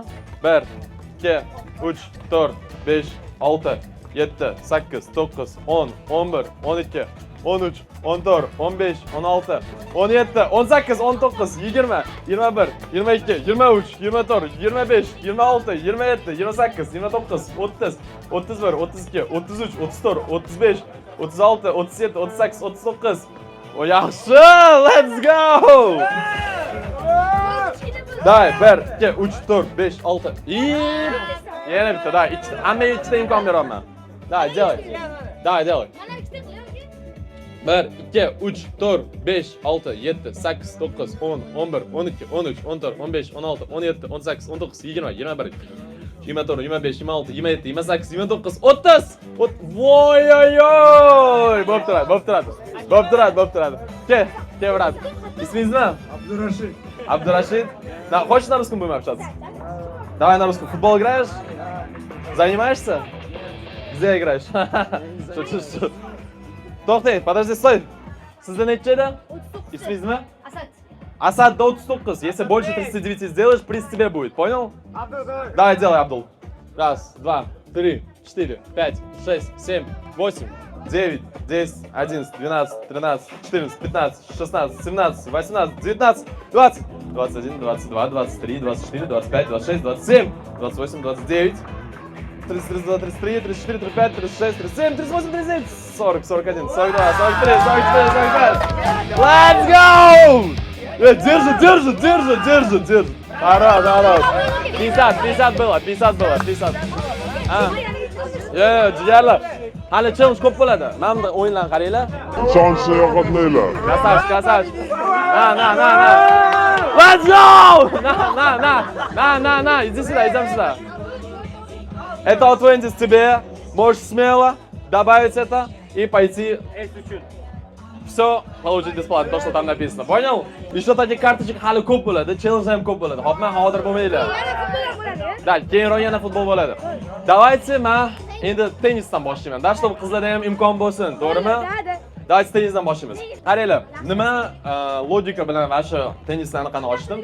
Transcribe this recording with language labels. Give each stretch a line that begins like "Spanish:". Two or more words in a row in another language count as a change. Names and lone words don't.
Uzbek: 1, 2, 3, 4, 5, 6, 7, 8, 9, 10, 11, 12, 13, 14, 15, 16, 17, 18, 19, 20, 21, 22, 23, 24, 25, 26, 27, 28, 29, 30, 31, 32, 33, 34, 35, 36, 37, 38, 39. O yaxshi,
English: let's go!
Uzbek: Davay, 1, 2, 3, 4, 5, 6. Yana bitta, davay, hamma ikkita imkon beraman.
Russian: Davay, делай. 1, 2, 3, 4, 5, 6, 7, 8, 9, 10, 11, 12, 13, 14, 15, 16, 17, 18, 19, 20, 21, 24, 25, 26, 27, 28, 29, 30.
Uzbek: Voy oy oy. Bo'p turadi. Kel, brat. Ismingiz nima? Abdurashid. Abdurashid.
Russian: Да, хочешь на русском будем общаться? Давай на русском. Футбол играешь? Занимаешься? Где играешь? Что? To'xtang, подожди, стой.
Uzbek: Sizda necha edi? Ismingiz nima? Asad. Asad 39.
Russian: Если больше 39 сделаешь, приз тебе будет. Понял? Давай, делай, Абдул. Раз, два, три, 4, 5, 6, 7, 8, 9, 10, 11, 12, 13, 14, 15, 16, 17, 18, 19, 20, 21, 22, 23, 24, 25, 26, 27, 28, 29, 30, 32, 33, 34, 35, 36, 37, 38, 39, 40, 41, 42, 43, 44, 45.
English: Let's go!
Russian: Держи. Хорош. 50 было.
Uzbek: Jigarlar. Hali challenge ko'p bo'ladi. Mana bunday o'yinlarni qaranglar. Son sayohatlaylar.
Russian: Красавчик. На.
English: Let's go!
Russian: На. Иди сюда. Это от Вендис тебе. Можешь смело добавить это и пойти. Все получить бесплатно, то, что там написано. Понял? Еще таких карточек
Uzbek: hali ko'p bo'ladi, challenge ham ko'p bo'ladi. Hopma, hozir bo'lmaydi. Да, keyinroq yana futbol bo'ladi. Давайте men endi tennisdan boshlayman.
Russian: Да, чтобы
Uzbek: qizlarda ham imkon bo'lsin, to'g'rimi? Давайте tennisdan boshlaymiz. Qaranglar, nima logika bilan mana shu tennislarni qana ochdim?